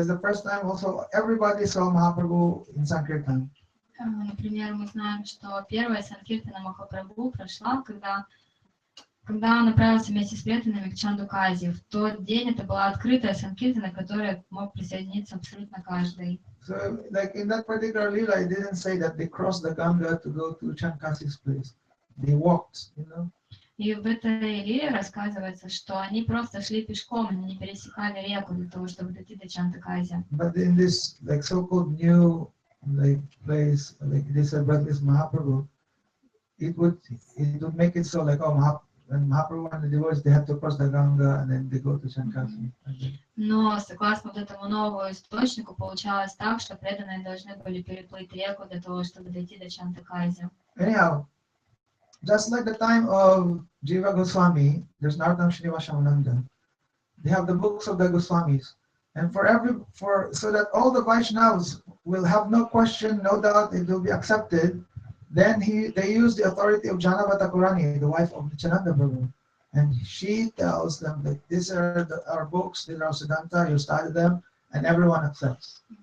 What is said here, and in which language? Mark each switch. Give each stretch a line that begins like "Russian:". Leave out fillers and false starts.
English: That's the first time also everybody saw Mahaprabhu in Sankirtan.
Russian: Например, мы знаем, что первая Санкиртана Махапрабху прошла, когда он направился вместе с преданными к Чандукази. В тот день это была открытая Санкиртана, к которой мог присоединиться абсолютно каждый.
English: So, like in that particular lila, it didn't say that they crossed the Ganga to go to Chankasi's place. They walked,
Russian: И в этой лиле рассказывается, что они просто шли пешком, они не пересекали реку для того, чтобы дойти до Чандукази.
English: But in this like so-called new place, like they said, but this Mahaprabhu, it would make it so like when Mahaprabhu and the devotees they have to cross the Ganga and then they go to Chankasi.
Russian: Но согласно вот этому новому источнику получалось так, что преданные должны были переплыть реку для того, чтобы дойти до Чандукази.
English: Anyhow, just like the time of Jiva Goswami, there's Narottam Srinivashananda. They have the books of the Goswamis, and so that all the Vaishnavas will have no question, no doubt, it will be accepted. Then they use the authority of Janava Thakurani, the wife of Nityananda Prabhu, and she tells them that these are our books, these are Siddhanta, you study them, and everyone accepts.